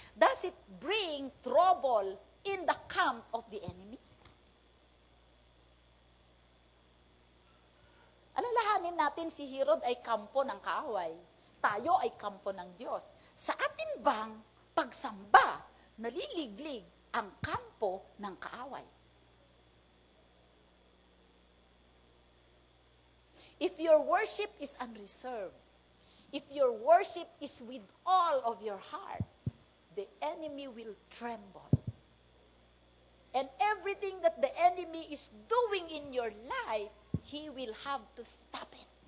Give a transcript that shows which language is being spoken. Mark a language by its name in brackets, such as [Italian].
[English] Does it bring trouble in the camp of the enemy? [Filipino] Alalahanin natin si Herod ay kampo ng kaaway. Tayo ay kampo ng Diyos. Sa atin bang pagsamba, naliliglig ang kampo ng kaaway? [English] If your worship is unreserved, if your worship is with all of your heart, the enemy will tremble. And everything that the enemy is doing in your life, he will have to stop it.